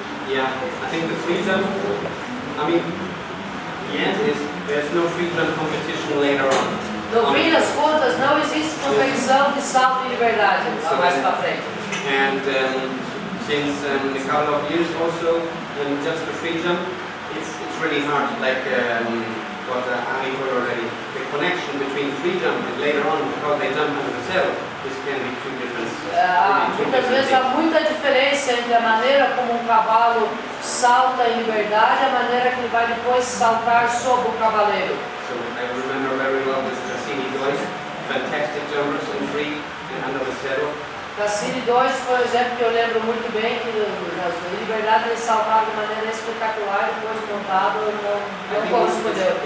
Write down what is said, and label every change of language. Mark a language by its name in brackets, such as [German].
[English] Yeah, I think the free jump, I mean, the end is there's no free jump competition later on. [Portuguese] No fim das contas, não existe competição de salto de liberdade mais para frente. [English] And since a couple of years also, just the free jump, it's really hard, like what Ari told already. The connection between free jump and later on, how they jump under the saddle, this can be two different. [Portuguese] Muitas vezes há muita diferença entre a maneira como um cavalo salta em liberdade e a maneira que ele vai depois saltar sobre o cavaleiro. [English] So I remember very well this Cassini boys, fantastic jumpers in free and under the saddle. [Portuguese] Cassini 2 foi um exemplo que eu lembro muito bem, que na liberdade ele saltava de maneira espetacular e depois montado não correspondeu.